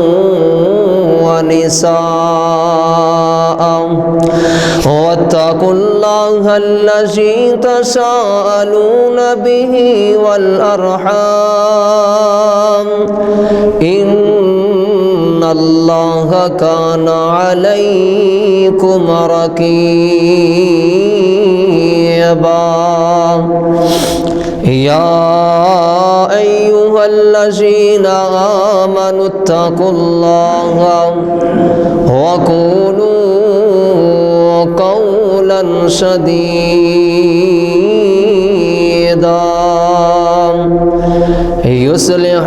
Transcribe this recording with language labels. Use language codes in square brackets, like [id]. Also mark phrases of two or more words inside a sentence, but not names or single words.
[ar] ونساء واتقوا الله الذي تساءلون به والأرحام ان اللہ کان علیکم رقیبا. یا ایہا الذین آمنوا اتقوا اللہ وقولوا قولا سدیدا یصلح